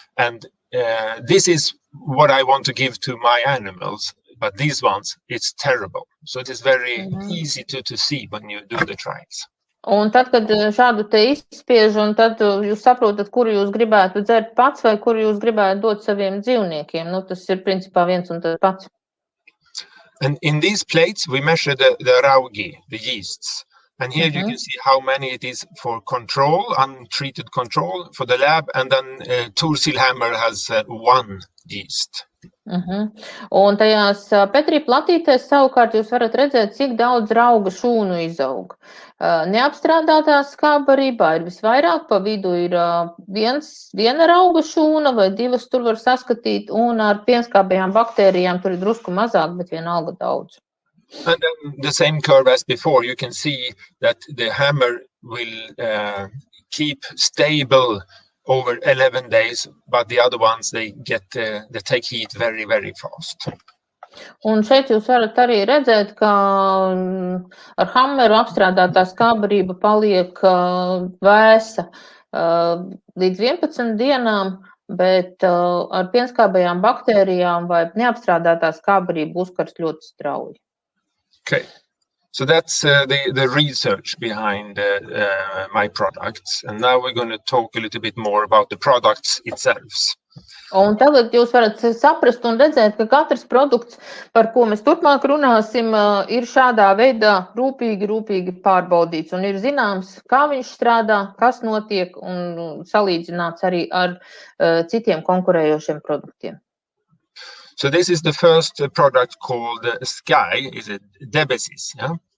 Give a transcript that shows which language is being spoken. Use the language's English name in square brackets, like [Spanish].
[English] And this is what I want to give to my animals. But these ones, it's terrible. So it is very easy to see when you do the trials. [Latvian] Un tad, kad šādu te izspiež, un tad jūs saprotat, kuru jūs gribētu dzert pats vai kuru jūs gribētu dot saviem dzīvniekiem. Nu, tas ir principā viens un tas pats. [English] And in these plates, we measure the raugi, the yeasts. And here you can see how many it is for control, untreated control for the lab. And then Thursil hammer has 1 yeast. [Latvian] Un tajās Petri platītēs savukārt jūs varat redzēt, cik daudz rauga šūnu izaug. Neapstrādātā skābarībā ir visvairāk, pa vidu ir viena rauga šūna vai 2 tur var saskatīt, un ar pienskābajām baktērijām tur ir drusku mazāk, bet vienalga daudz. [English] And then the same curve as before, you can see that the hammer will keep stable over 11 days, but the other ones, they take heat very, very fast. [Latvian] Un šeit jūs varat arī redzēt, ka ar hammeru apstrādātā skābarība paliek vēsa līdz 11 dienām, bet ar pienskābajām baktērijām vai neapstrādātā skābarība uzkars ļoti strauji. [English] Okay. So that's the research behind my products. And now we're going to talk a little bit more about the products itself. [Latvian] Un tagad jūs varat saprast un redzēt, ka katrs produkts, par ko mēs turpmāk runāsim, ir šādā veidā rūpīgi pārbaudīts. Un ir zināms, kā viņš strādā, kas notiek un salīdzināts arī ar citiem konkurējošiem produktiem. [English] So this is the first product called Sky, is a Debesis, yeah?